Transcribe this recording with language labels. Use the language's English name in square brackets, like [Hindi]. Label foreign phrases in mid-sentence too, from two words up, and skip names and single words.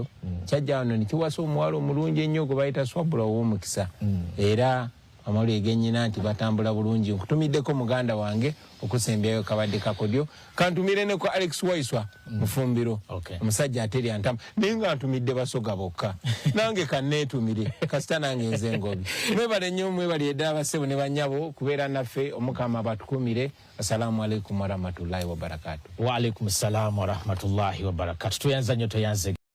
[Ganda] kyajja wano ne kiwasa omuwala omulungi ennyo gwe bayita Swabula ow'omukisa era amawulire gennyina nti batambula bulungi nkutumiddeko muganda wange okusembeyo kabadde kakodyo kantumire ne ku Alex Waiswa mufumbiro omusajja ateri antama naye nga ntumidde basoga bokka nange kanneetumire kasita nange nze ngobi mwebale nnyo mwebali eddala basebo ne bannyabo kubeera naffe omukama batukumire [Arabic] السلام عليكم ورحمة الله وبركاته. وعليكم السلام ورحمة الله وبركاته. [Ganda] Tuyanza nnyo toyanze